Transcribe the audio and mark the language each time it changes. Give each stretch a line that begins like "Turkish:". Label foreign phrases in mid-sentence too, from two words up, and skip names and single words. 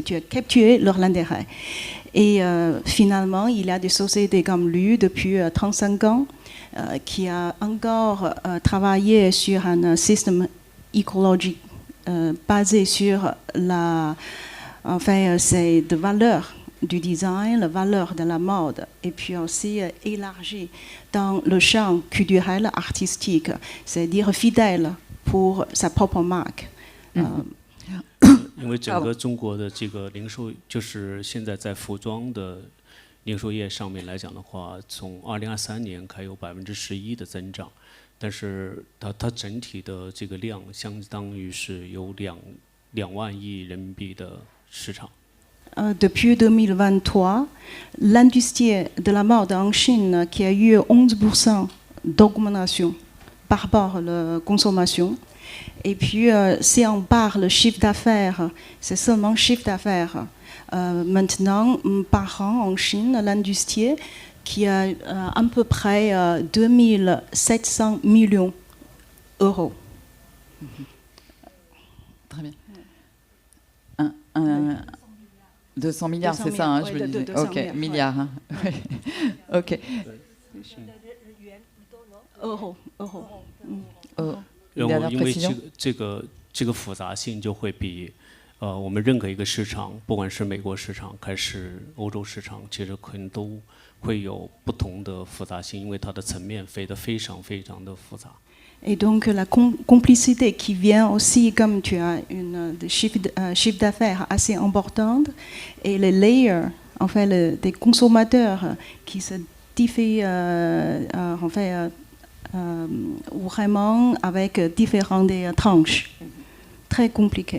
French: Tu as capturé leur intérêt. Et finalement, il y a des sociétés comme lui depuis 35 ans qui a encore travaillé sur un système écologique basé sur c'est de valeurs du design, la valeur de la mode, et puis aussi élargi dans le champ culturel artistique, c'est-à-dire fidèle pour sa propre marque.
Chinese: 因为整个中国的这个零售，就是现在在服装的零售业上面来讲的话，从2023年开有11%的增长，但是它整体的这个量相当于是有2万亿人民币的市场。
French: Depuis 2023, l'industrie de la mode en Chine qui a eu 11% d'augmentation par rapport à la consommation. Et puis, si on parle chiffre d'affaires, c'est seulement chiffre d'affaires. Maintenant, par an en Chine, l'industrie qui a à peu près 2700 millions d'euros. Très bien. 200 milliards, c'est ça, hein, je me disais. Ok, milliards. Hein. Ok. Euros.
Chinese: 因为这个复杂性就会比我们任何一个市场，不管是美国市场还是欧洲市场，其实可能都会有不同的复杂性，因为它的层面飞得非常非常的复杂。
French: Et donc la complicité qui vient aussi, comme tu as des chiffres d'affaires assez importantes, et les layers, en fait, des consommateurs qui se diffèrent, en fait, vraiment avec différentes tranches, très compliqué.